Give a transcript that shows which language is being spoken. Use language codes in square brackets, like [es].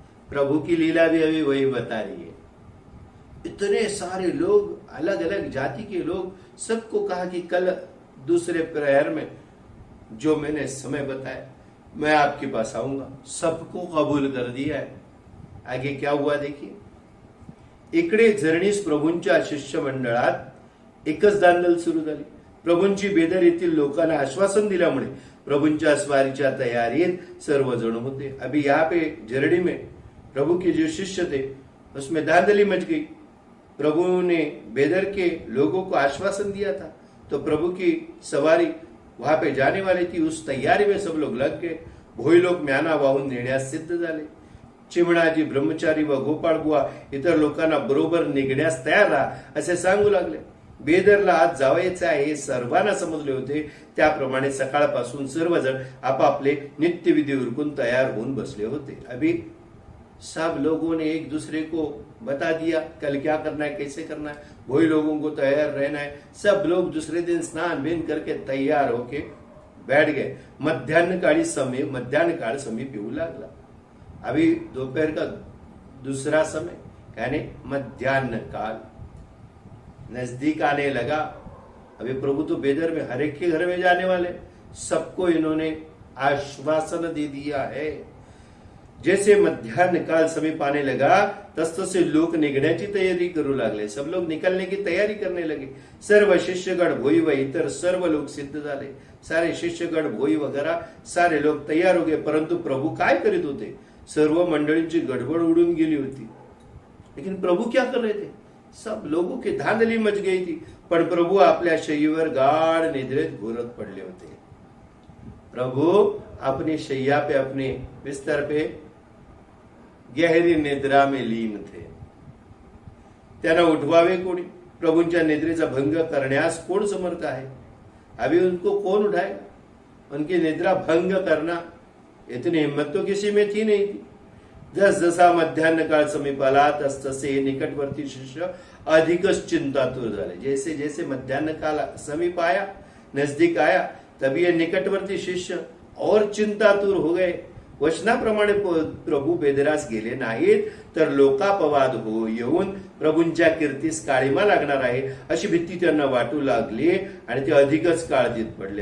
[hi] प्रभु की लीला भी अभी वही बता रही है. इतने सारे लोग, अलग अलग जाति के लोग, सबको कहा कि कल दूसरे प्रहर में जो मैंने समय बताया मैं आपके पास आऊंगा. सबको कबूल कर दिया है. आगे क्या हुआ देखिए. [mr] इकडे झरणीस प्रभूंच्या शिष्यमंडळात एकच दांदल सुरू झाली. प्रभूंची बेदर येथील लोकांना आश्वासन दिल्यामुळे प्रभूंच्या स्वारीच्या तयारीत सर्वजण होते. [hi] अभी यहाँ पे झरड़ी में प्रभु के जो शिष्य थे उसमें धांधली मच गई. प्रभु ने बेदर के लोगों को आश्वासन दिया था तो प्रभु की सवारी वहां पे जाने वाली थी. उस तैयारी में सब लोग लग गए. [mr] भोई लोक म्याना वाहून नेण्यास सिद्ध झाले. चिमणाजी, ब्रह्मचारी व गोपाळ बुवा इतर लोकांना बरोबर निघण्यास तयार राहा असे सांगू लागले. बेदरला आज जावायचे आहे हे सर्वांना समजले होते. त्याप्रमाणे सकाळपासून सर्वजण आपापले नित्यविधी उरकून तयार होऊन बसले होते. [hi] अभी सब लोगों ने एक दूसरे को बता दिया कल क्या करना है, कैसे करना है. वही लोगों को तैयार रहना है. सब लोग दूसरे दिन स्नान बीन करके तैयार होके बैठ गए. [mr] मध्यान्ह काळ समीप येऊ लागला. [hi] अभी दोपहर का दूसरा समय यानी मध्यान्ह काल नजदीक आने लगा. अभी प्रभु तो बेदर में हर एक के घर में जाने वाले, सबको इन्होंने आश्वासन दे दिया है. जैसे मध्यान्ह काल समीप आने लगा [mr] तसतसे लोक निघण्याची तयारी करू लागले. [hi] सब लोग निकलने की तयारी करने लगे. [mr] सर्व शिष्यगण, भोई व इतर सर्व लोग सिद्ध झाले. [hi] सारे शिष्यगण, भोई वगैरह सारे लोग तयार हो गए. [mr] परंतु प्रभु काय करीत होते. सर्व मंडळींची गडबड उडून गेली होती. [hi] लेकिन प्रभु क्या कर रहे थे. सब लोगों की धांधली मच गई थी. [mr] पण प्रभु आपल्या शय्येवर गाढ निद्रेत घोरत पडले होते. [hi] प्रभु अपनी शैया पे, अपने बिस्तर पे गहरी निद्रा में लीन थे. [mr] त्यांना उठवावे कोणी. प्रभूंच्या निद्रेचा भंग करण्यास कोण समर्थ आहे. [hi] अभी उनको कौन उठाएगा. उनकी निद्रा भंग करना, इतनी हिम्मत तो किसी में थी नहीं थी। [mr] जसा मध्यान्ह काळ समीप आला तसतसे हे निकटवर्ती शिष्य अधिकच चिंतातुर झाले। [hi] जैसे जैसे मध्यान्ह काल समीप आया, नजदीक आया, तभी ये निकटवर्ती शिष्य और चिंतातुर हो गए। [mr] वचनाप्रमाणे प्रभू बेदरास गेले नाहीत तर लोकापवाद हो येऊन प्रभूंच्या कीर्तीस काळीमा लागणार आहे अशी भीती त्यांना वाटू लागली आणि ते अधिकच काळजीत पडले।